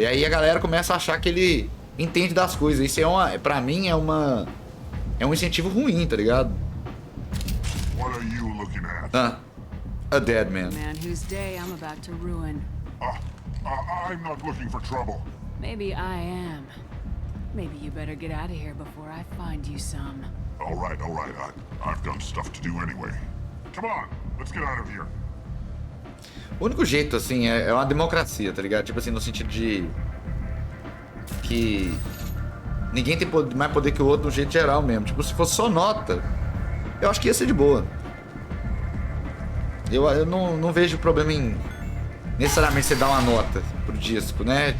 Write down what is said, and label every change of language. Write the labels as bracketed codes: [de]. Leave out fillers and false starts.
[pt] E aí a galera começa a achar que ele entende das coisas. Isso pra mim é um incentivo ruim, tá ligado? [en] What are you looking at? A dead man. Man whose day I'm about to ruin. I'm not looking for trouble. Maybe I am. Maybe you better get out of here before I find you some. All right. I've got stuff to do anyway. come on. Let's get out of here. [pt] O único jeito, assim, é uma democracia, tá ligado? Tipo assim, no sentido de... que... ninguém tem mais poder que o outro no jeito geral mesmo. Tipo, se fosse só nota, eu acho que ia ser de boa. Eu não vejo problema em necessariamente você dar uma nota pro disco, né?